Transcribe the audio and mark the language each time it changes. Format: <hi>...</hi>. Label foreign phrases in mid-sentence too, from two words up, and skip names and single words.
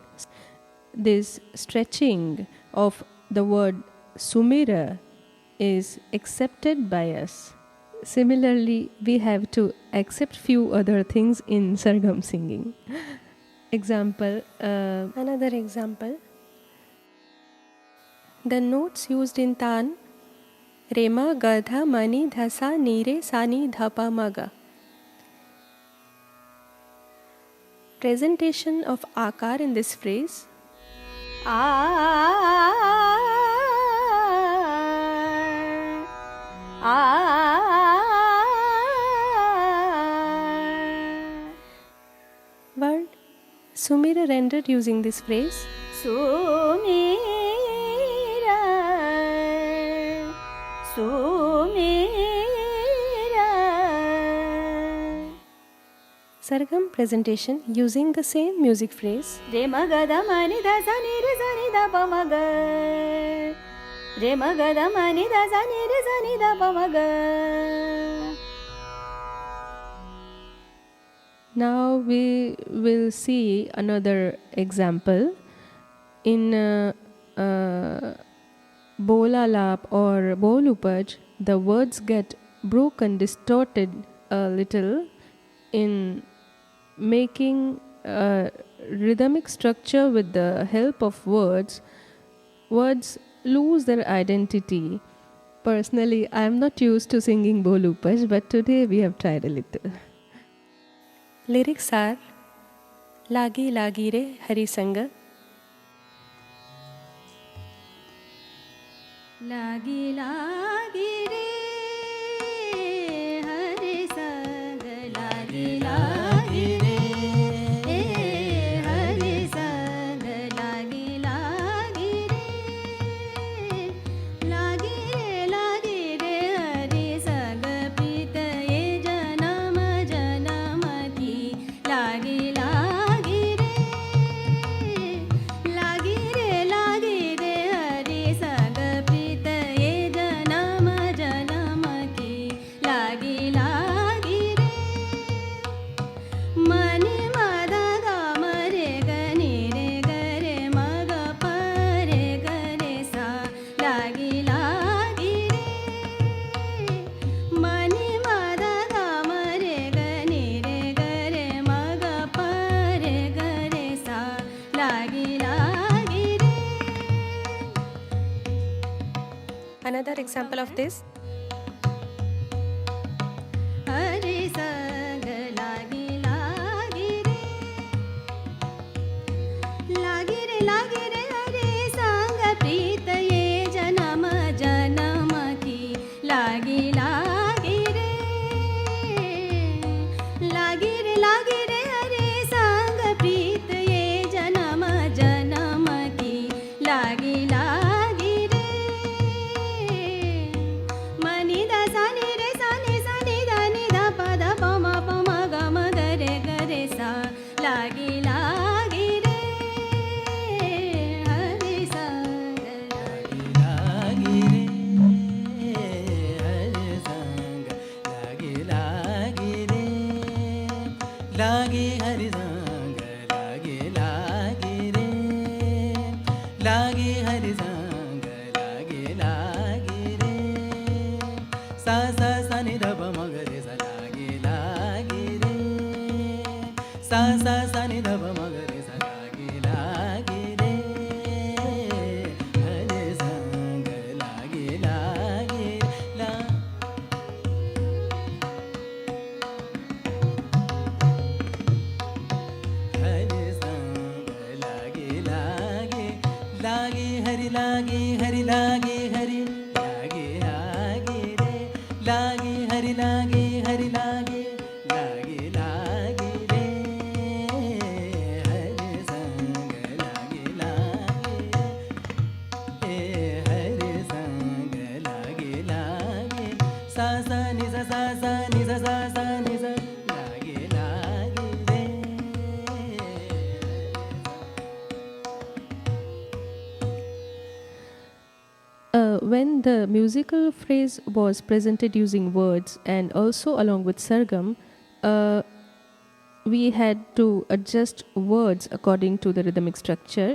<en>This stretching of the word Sumira is accepted by us. Similarly, we have to accept few other things in Sargam singing. Another example. The notes used in Tan, Rema, Gadha, Mani, Dhasa, Nire, Sani, Dhapa, Maga. Presentation of Akar in this phrase. Word Sumira rendered using this phrase. Sumira, Sumira. Sargam presentation using the same music phrase. Re ma ga da ma ni da sa ni re sa ni da pa ma ga. re ma ga da ma ni da sa ni re sa ni da pa ma ga. Now we will see another example. In Bolalap or Bolupaj, the words get broken, distorted a little in making a rhythmic structure with the help of words. Words lose their identity. Personally, I am not used to singing Bolupaj, but today we have tried a little. Lyrics are Lagi Lagi Re Hari Sanga.</en> <hi>लगी लगी रे हरि संग, लगी लगी रे हरि संग, लगी लगी रे, लगी रे हरि संग, प्रीत ये जन्म जन्म की, लगी लगी रे हरि संग, प्रीत ये जन्म जन्म की, लगी लगी रे, मनि मद ग म रे ग नि रे ग रे म ग प रे ग रे सा, लगी लगी रे, मनि मद ग म रे ग नि रे ग रे म ग प रे ग रे सा, लगी लगी रे.</hi> <en>Another example of this.</en> <hi>हरि संग लगी लगी रे, लगी रे हरि संग, प्रीत ये जन्म जन्म की, लगी लगी रे, लगी रे हरि संग, प्रीत ये जन्म जन्म की, लगी लगी रे, मनि दा सा नि रे सा नि दा नि दा प म ग म ग रे सा, लगी लगी रे हरि संग, लगी रे हरि संग, लगी लगी रे, लगी हरि संग, लगी लगी रे, लगी हरि संग, लगी लगी रे, sa sa sa ni da pa ma ga re sa, लगी लगी रे, sa sa sa ni da pa ma ga re sa, लगी लगी रे, हरि संग, लगी लगी ला. हरि संग लगी लगी, लगी हरि लगी हरि लगी हरि, लगी लगी रे, लगी हरि लगी हरि लगी, लगी लगी रे, हरि संग लगी लगी, हरि संग लगी लगी, sa sa ni sa sa sa ni sa sa sa ni sa, लगी लगी रे.</hi> <en>When the musical phrase was presented using words and also along with Sargam, we had to adjust words according to the rhythmic structure.</en>